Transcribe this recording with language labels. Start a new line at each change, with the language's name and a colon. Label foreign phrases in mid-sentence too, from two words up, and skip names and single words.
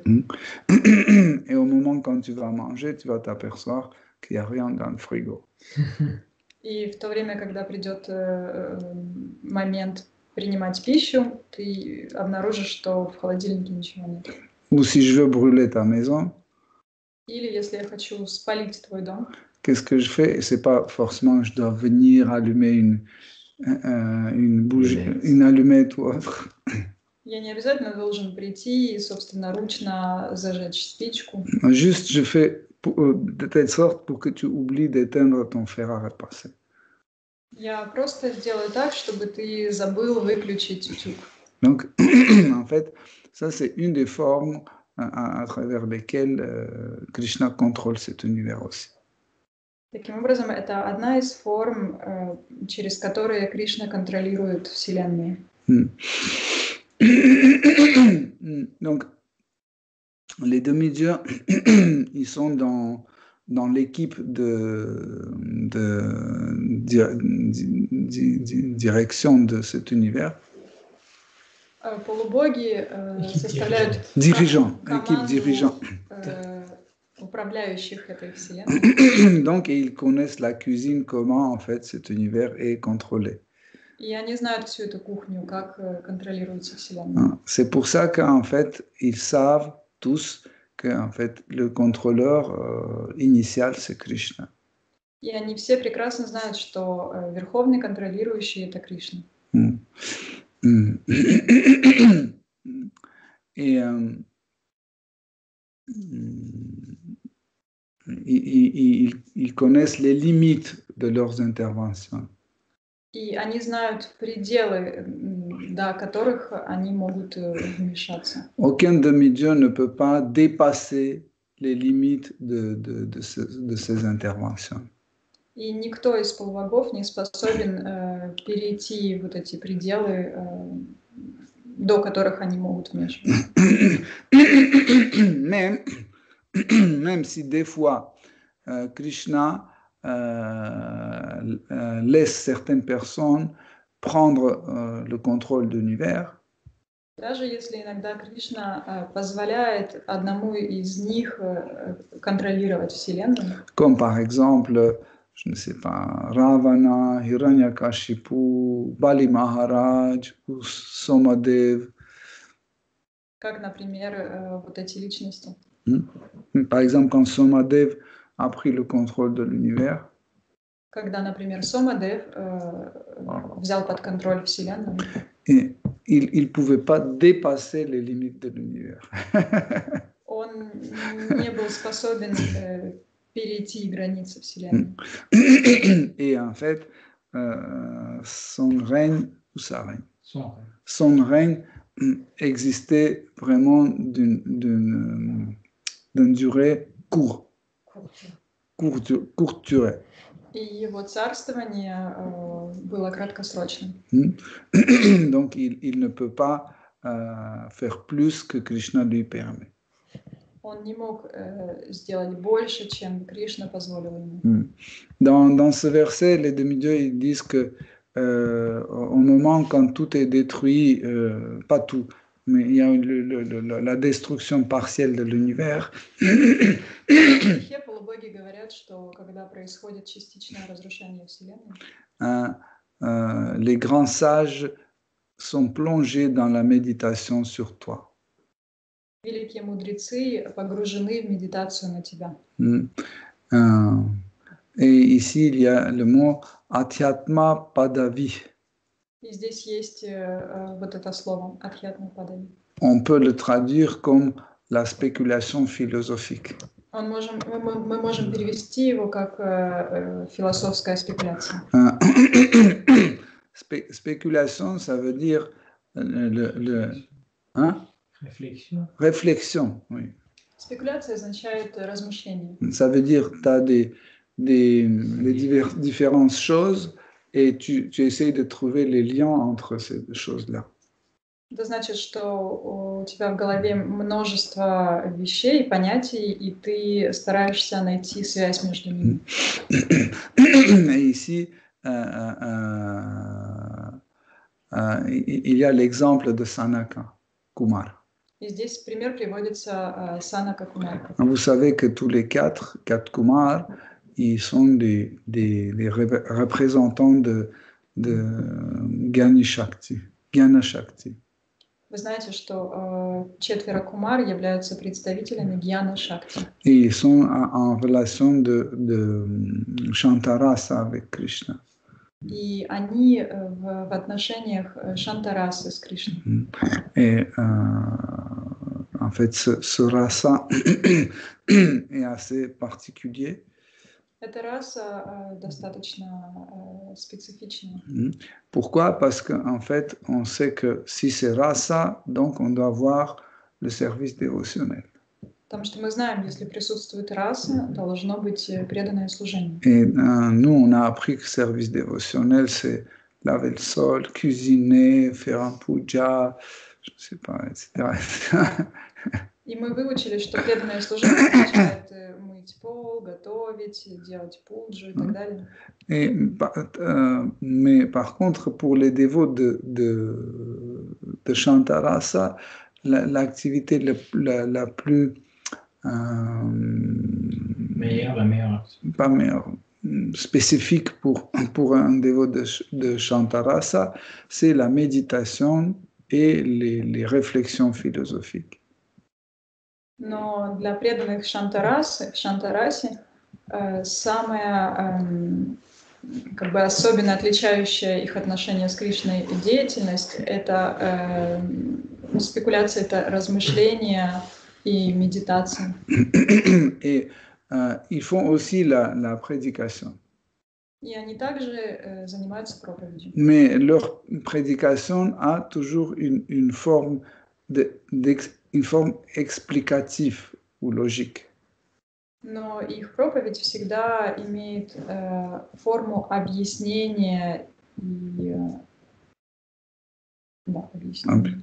French: Et au moment quand tu vas manger, tu vas t'apercevoir qu'il n'y a rien dans le frigo.
Russian: И в то время, когда придет момент принимать пищу, ты обнаружишь, что в холодильнике ничего нет.
French: Ou si je veux brûler ta maison,
Russian: Или если я хочу спалить твой дом,
French: qu'est-ce que je fais? C'est pas forcément je dois venir allumer une bougie, une allumette ou autre.
Russian: я не обязательно должен прийти и собственноручно зажечь спичку.
French: Juste, je fais de telle sorte pour que tu oublies d'éteindre ton fer à repasser.
Russian: Я просто сделаю так, чтобы ты забыл выключить утюг.
French: Donc, en fait, ça c'est une des formes à travers lesquelles Krishna contrôle cet univers aussi.
Russian: Таким образом, это одна из форм, через которые Кришна контролирует Вселенную.
French: Donc, les demi-dieux, ils sont dans l'équipe de direction de cet univers.
Russian: Полубоги составляют
French: équipe dirigeant.
Russian: Управляющих этой Вселенной.
French: Donc, ils connaissent la cuisine, comment en fait cet univers est contrôlé.
Russian: И они знают всю эту кухню, как контролируется Вселенная.
French: C'est pour ça qu'en fait, ils savent tous que en fait, le contrôleur initial, c'est Krishna.
Russian: И они все прекрасно знают, что верховный контролирующий – это Кришна.
French: Et ils connaissent les limites de leurs interventions.
Russian: И они знают пределы, до которых они могут вмешаться.
French: Aucun demi-dieu ne peut pas dépasser les limites de ces interventions.
Russian: И никто из полубогов не способен перейти вот эти пределы, до которых они могут вмешиваться.
French: Même si des fois Krishna laisse certaines personnes prendre le contrôle de l'univers,
Russian: Даже если иногда Кришна позволяет одному из них контролировать Вселенную,
French: comme par exemple, je ne sais pas, Ravana, Hiranyakashipu, Bali Maharaj ou Somadev.
Russian: как, например, вот эти личности.
French: Par exemple, quand Somadev a pris le contrôle de l'univers,
Russian: Когда, например, Сомадев взял под контроль Вселенную,
French: et il ne pouvait pas dépasser les limites de l'univers.
Russian: он не был способен перейти границы Вселенной.
French: Et en fait, son règne, ou sa règne, Son rêve. son règne existait vraiment d'une durée courte durée.
Russian: И его царствование было краткосрочным.
French: Donc, il ne peut pas faire plus que Krishna lui permet.
Russian: Он не мог сделать больше, чем Кришна позволил ему.
French: Dans ce verset, les demi-dieux ils disent que au moment quand tout est détruit, pas tout, mais il y a la destruction partielle de l'univers.
Russian: В стихе полубоги говорят, что когда происходит частичное разрушение Вселенной,
French: les grands sages sont plongés dans la méditation sur toi.
Russian: великие мудрецы погружены в медитацию на тебя.
French: Et ici, il y a le mot
Sanskrit: Adhyatma Padavi.
Russian: И здесь есть вот это слово
Sanskrit: «अध्यात्म पदवी».
French: On peut le traduire comme la spéculation philosophique.
Russian: Мы можем перевести его как философская спекуляция.
French: Spéculation, ça veut dire réflexion, oui.
Russian: Спекуляция означает размышление.
French: Ça veut dire que tu as différentes choses et tu essayes de trouver les liens entre ces deux choses-là.
Russian: Это значит, что у тебя в голове множество вещей, понятий, и ты стараешься найти связь между ними.
French: Et ici, il y a l'exemple de Sanaka Kumar.
Russian: И здесь пример приводится Санака Кумар.
French: Vous savez que tous les quatre Kumar, ils sont des représentants de
Sanskrit: Jnana Shakti.
Russian: Вы знаете, что четверо Кумар являются представителями
Sanskrit: ज्ञान शक्ति.
French: Et ils sont en relation de Shantarasa avec Krishna.
Russian: И они в отношениях Шантарасы с Кришной.
French: Et en fait, ce rasa est assez particulier.
Russian: Эта раса достаточно специфичная.
French: Pourquoi? Parce qu'en fait, on sait que si c'est rasa, donc on doit voir le service dévotionnel.
Russian: Потому что мы знаем, если присутствует раса, должно быть преданное служение.
French: Et nous, on a appris que le service dévotionnel, c'est laver le sol, cuisiner, faire un puja, je ne sais pas, etc.
Russian: И мы выучили, что преданное служение означает мыть пол, готовить, делать пуджу и так далее.
French: Et, mais par contre, pour les dévots de Shantarasa, l'activité la plus pas meilleure, spécifique pour un dévot de Shantarasa, c'est la méditation et les réflexions philosophiques.
Russian: Но для преданных в Шантарасе самая как бы особенно отличающая их отношение с Кришной деятельность – это спекуляция, это размышления и méditation.
French: Et ils font aussi la prédication.
Russian: И они также занимаются проповедью.
French: Mais leur prédication a toujours une forme explicative ou logique.
Russian: Но их проповедь всегда имеет форму объяснения и объяснения.